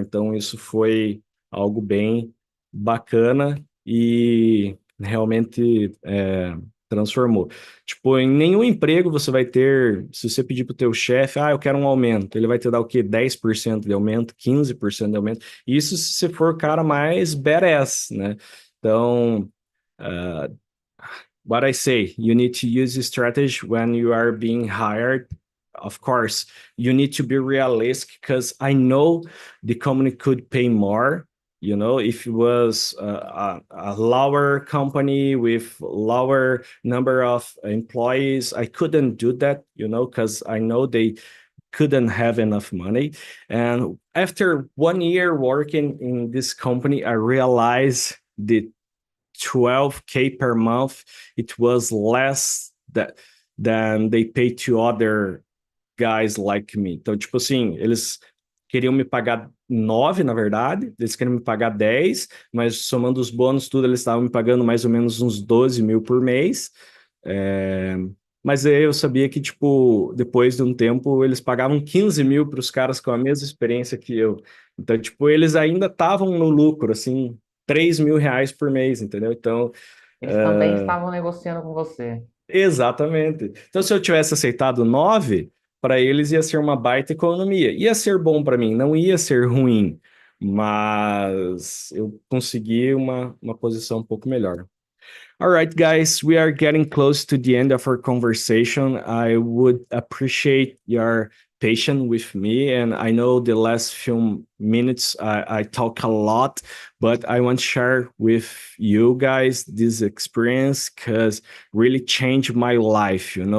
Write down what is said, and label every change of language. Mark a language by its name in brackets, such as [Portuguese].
[Portuguese] Então, isso foi algo bem bacana e realmente transformou. Tipo, em nenhum emprego você vai ter, se você pedir para o teu chefe, eu quero um aumento, ele vai te dar o quê? 10% de aumento, 15% de aumento. Isso se você for o cara mais badass, né? Então, uh, [English] what I say, you need to use strategy when you are being hired. Of course, you need to be realistic because I know the company could pay more. You know, if it was a lower company with lower number of employees, I couldn't do that, you know, because I know they couldn't have enough money. And after 1 year working in this company, I realized the 12K per month, it was less than they pay to other guys like me. [Portuguese] Então, tipo assim, eles queriam me pagar 9, na verdade, eles queriam me pagar 10, mas somando os bônus, tudo, eles estavam me pagando mais ou menos uns 12 mil por mês. É, Mas aí eu sabia que, tipo, depois de um tempo, eles pagavam 15 mil para os caras com a mesma experiência que eu. Então, tipo, eles ainda estavam no lucro, assim, 3 mil reais por mês, entendeu? Então, Eles também estavam negociando com você. exatamente. Então, se eu tivesse aceitado 9, para eles ia ser uma baita economia. Ia ser bom para mim, não ia ser ruim, mas eu consegui uma posição um pouco melhor. [English] All right, guys, we are getting close to the end of our conversation. I would appreciate your patient with me. And I know the last few minutes I talk a lot, but I want to share with you guys this experience because really changed my life.